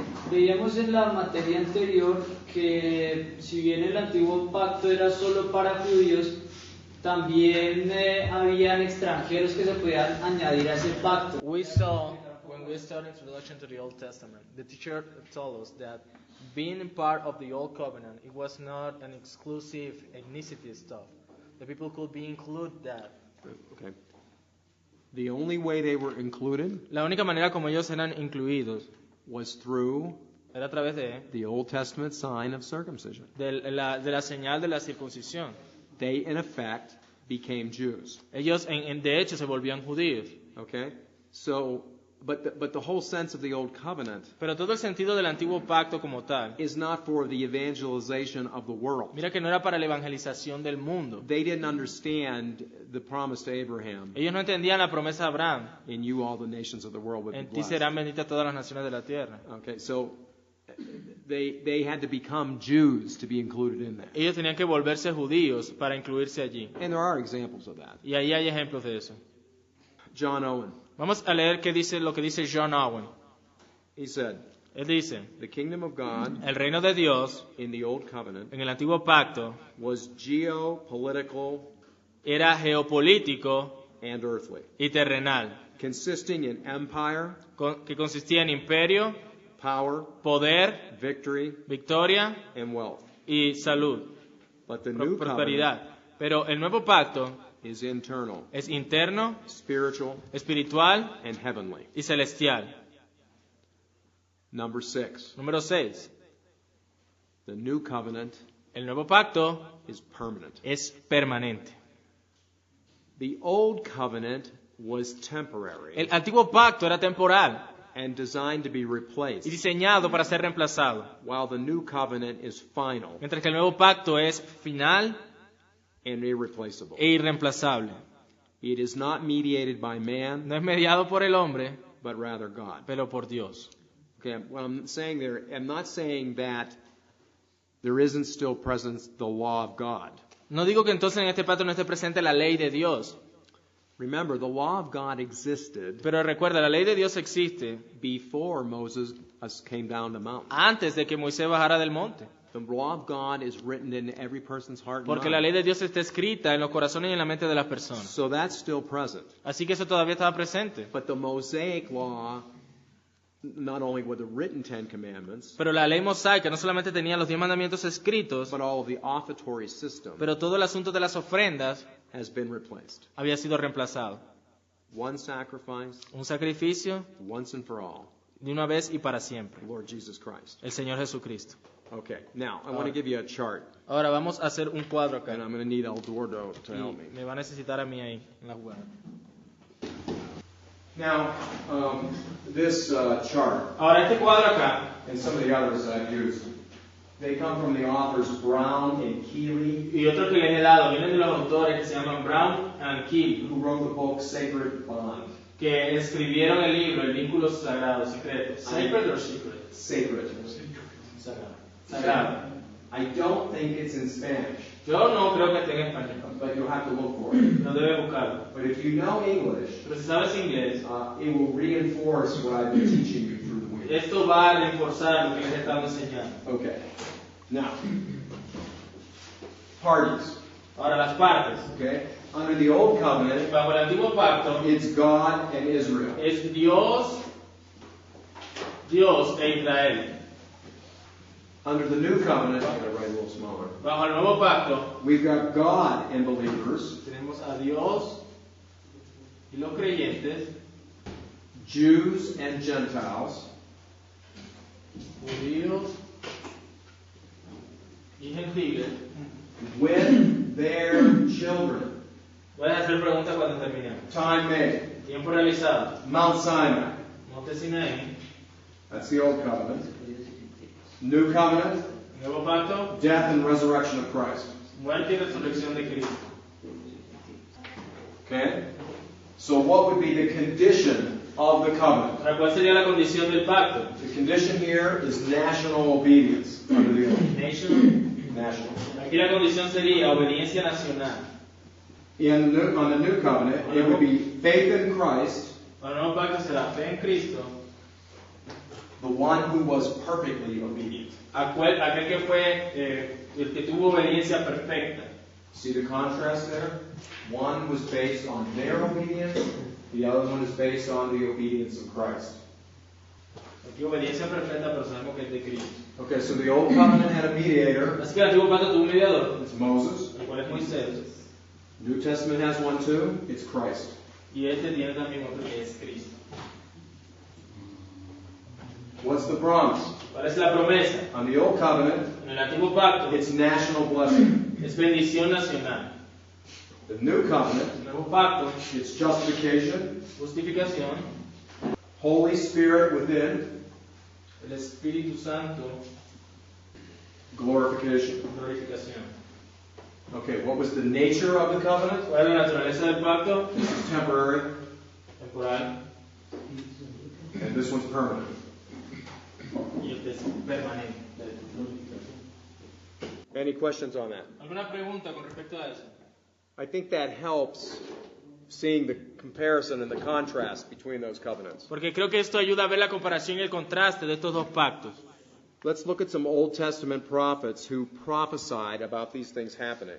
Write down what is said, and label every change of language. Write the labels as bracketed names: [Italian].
[Spanish] Veíamos en la materia anterior que si bien el antiguo pacto era solo para judíos, también habían extranjeros que se podían añadir a ese pacto. [English] We saw when we studied introduction to the Old Testament, the teacher told us that being part of the Old Covenant, it was not an exclusive ethnicity stuff. The people could be included that. Okay. The only way they were included [Spanish] La única manera como ellos eran incluidos [English] was through [Spanish] era a través de [English] the Old Testament sign of circumcision. [Spanish] de la señal de la circuncisión. [English] They, in effect, became Jews. [Spanish] Ellos, de hecho, se volvían judíos. [English] Okay? So, but the whole sense of the Old Covenant [Spanish] Pero todo el sentido del antiguo pacto como tal, [English] is not for the evangelization of the world. [Spanish] mira que no era para la evangelización del mundo. [English] They didn't understand the promise to Abraham. [Spanish] Ellos no entendían la promesa de Abraham. [English] In you all the nations of the world would be [Spanish] En ti [English] blessed. [Spanish] serán benditas todas las naciones de la tierra. [English] Okay, so they had to become Jews to be included in that. [Spanish] Ellos tenían que volverse judíos para incluirse allí. [English] And there are examples of that. [Spanish] Y ahí hay ejemplos de eso. [English] John Owen. [Spanish] Vamos a leer lo que dice John Owen. [English] He said, [Spanish] Él dice, [English] the kingdom of God [Spanish] el reino de Dios [English] in the old covenant [Spanish] en el antiguo pacto [English] was geopolitical [Spanish] era geopolítico [English] and earthly, [Spanish] y terrenal, [English] consisting in empire, [Spanish] que consistía en imperio, [English] power, [Spanish] poder, [English] victory, [Spanish] victoria [English] and wealth. [Spanish] y salud, [English] But the new covenant [Spanish] prosperidad. Pero el nuevo pacto [English] is internal, [Spanish] es interno, [English] spiritual, [Spanish] espiritual [English] and heavenly. [Spanish] y celestial. [English] Number 6. [Spanish] Número 6. [English] The new covenant [Spanish] El nuevo pacto [English] is permanent. [Spanish] es permanente. [English] The old covenant was temporary [Spanish] El antiguo pacto era temporal [English] and designed to be [Spanish] y [English] replaced, [Spanish] diseñado para ser reemplazado, [English] while the new covenant is final [Spanish] mientras que el nuevo pacto es final [English] and irreplaceable. [Spanish] e irreemplazable. [English] It is not mediated by man, [Spanish] No es mediado por el hombre, [English] but rather God. [Spanish] pero por Dios. [English] Okay, what I'm saying there, I'm not saying that there isn't still present the law of God. [Spanish] No digo que entonces en este pacto no esté presente la ley de Dios, [English] Remember, the law of God existed [Spanish] pero recuerda, la ley de Dios existe [English] before Moses came down the mountain. [Spanish] antes de que Moisés bajara del monte, [English] The law of God is written in every person's heart and [Spanish] porque la [English] mind. [Spanish] ley de Dios está escrita en los corazones y en la mente de las personas. [English] So that's still present. [Spanish] Así que eso todavía estaba presente. [English] But the Mosaic law, not only with the written Ten Commandments, [Spanish] Pero la ley mosaica no solamente tenía los 10 mandamientos escritos, [English] but all of the offertory system [Spanish] pero todo el asunto de las ofrendas [English] has been replaced. [Spanish] había sido reemplazado. [English] One sacrifice, [Spanish] Un sacrificio [English] once and for all, [Spanish] de una vez y para siempre. [English] the Lord Jesus Christ. [Spanish] El Señor Jesucristo. [English] Okay, now I want to give you a chart, [Spanish] Ahora vamos a hacer un cuadro acá. [English] and I'm going to need Eduardo to [Spanish] Y [English] help me. [Spanish] me va a necesitar a mí ahí en la jugada. [English] Now, this chart [Spanish] Ahora este cuadro acá [English] and some of the others I've used, they come from the authors Brown and Keeley, [Spanish] y otro que les he dado vienen de los autores que se llaman Brown and Keel, [English] who wrote the book Sacred Bond. [Spanish] que escribieron el libro El vínculo sagrado, secreto. [English] Sacred or secret? Sacred. [Spanish] Sagrado. Sagrado. [English] I don't think it's in Spanish, [Spanish] Yo no creo que esté en español, [English] but you'll have to look for it. [Spanish] no debe buscarlo. [English] But if you know English, [Spanish] Pero si sabes inglés, [English] it will reinforce what I've been teaching you through the week. [Spanish] esto va a reforzar lo que les he estado enseñando. [English] Okay. Now, parties. [Spanish] Ahora las partes. [English] Okay. Under the Old Covenant, [Spanish] Bajo el antiguo pacto [English] it's God and Israel. [Spanish] es Dios e Israel. [English] Under the New Covenant, I'm going to write a little smaller. [Spanish] Bajo el nuevo pacto [English] We've got God and believers, [Spanish] tenemos a Dios y los creyentes, [English] Jews and Gentiles, [Spanish] judíos y gentiles. [English] with their children. [Spanish] Voy a hacer preguntas cuando terminemos. [English] Time made. [Spanish] Tiempo realizado. [English] Mount Sinai. [Spanish] Monte Sinaí. [English] That's the Old Covenant. New Covenant, [Spanish] Nuevo pacto. [English] death and resurrection of Christ. [Spanish] Muerte y resurrección de Cristo. [English] Okay? So what would be the condition of the covenant? [Spanish] Ahora, ¿cuál sería la condición del pacto? [English] The condition here is national obedience under the old. Nation. National. [Spanish] Aquí la condición sería obediencia nacional. [English] On the new covenant, it would be faith in Christ, [Spanish] Para el nuevo pacto será fe en Cristo, [English] the one who was perfectly obedient. [Spanish] aquel que fue el que tuvo obediencia perfecta. [English] See the contrast there? One was based on their obedience, the other one is based on the obedience of Christ. [Spanish] Aquí obediencia perfecta, pero sabemos que es de Cristo. [English] Okay, so the old covenant had a mediator, [Spanish] Así que el antiguo pacto tuvo un mediador, [English] it's Moses. [Spanish] el cual es Moisés, [English] New Testament has one too, it's Christ. [Spanish] y este tiene también otro que es Cristo. [English] What's the promise? [Spanish] ¿Cuál es la promesa? [English] On the old covenant, [Spanish] En el antiguo pacto [English] it's national blessing. [Spanish] es bendición nacional. [English] The new covenant, [Spanish] El nuevo pacto, [English] it's justification, [Spanish] justificación, [English] Holy Spirit within, [Spanish] el Espíritu Santo, [English] glorification. [Spanish] glorificación. [English] Okay, what was the nature of the covenant? [Spanish] ¿Cuál es la naturaleza del pacto? [English] This is temporary, [Spanish] Temporal. [English] and this one's permanent. [Spanish] Y este es permanente. [English] Any questions on that? [Spanish] ¿Alguna pregunta con respecto a eso? [English] I think that helps seeing the comparison and the contrast between those covenants. [Spanish] Porque creo que esto ayuda a ver la comparación y el contraste de estos dos pactos. [English] Let's look at some Old Testament prophets who prophesied about these things happening.